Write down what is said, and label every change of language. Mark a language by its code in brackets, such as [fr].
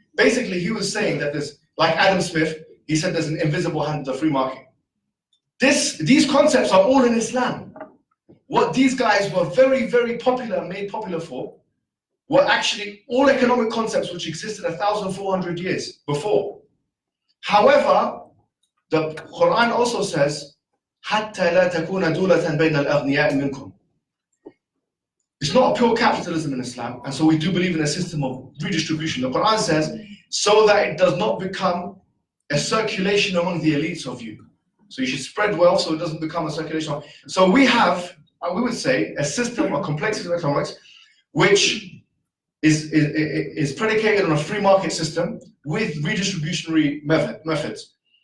[en] Basically, he was saying that there's, like Adam Smith, he said there's an invisible hand of the free market. These concepts are all in Islam. What these guys were very, very popular, made popular for, were actually all economic concepts which existed 1,400 years before. However, the Quran also says, [ar] حَتَّى لَا تَكُونَ دُولَةً بَيْنَ الْأَغْنِيَاءِ مِنْكُمْ. [en] It's not a pure capitalism in Islam, and so we do believe in a system of redistribution. The Quran says, so that it does not become a circulation among the elites of you. So you should spread wealth so it doesn't become a circulation. So we have, we would say, a system of complexity of economics, which is predicated on a free market system with redistributionary methods.